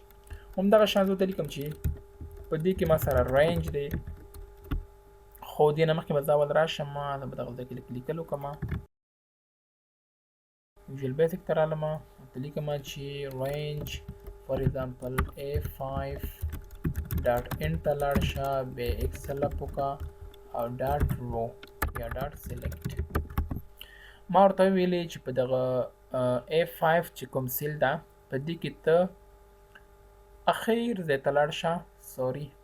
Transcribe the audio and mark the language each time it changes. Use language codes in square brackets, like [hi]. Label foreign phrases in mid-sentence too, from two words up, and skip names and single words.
[ps] همدغه شان زه ورته لیکم چې په دې کې ما سره رینج دی خو دې نه مخکې به زه اول راشم زه به دغه ځای کې لیکل وکړم ویژوال بیسک ته رالم ورته لیکم چې [en] range for example [ps] A5 [en] dot end [ps] ته لاړ شه بیا [en] xl up [ps] وکړه او [en] dot row [ps] یا [en] dot select [ps] ما ورته ویلې چې په دغه A5 چې کوم سیل ده په دې کې ته اخیر ځای ته لاړ شه سوري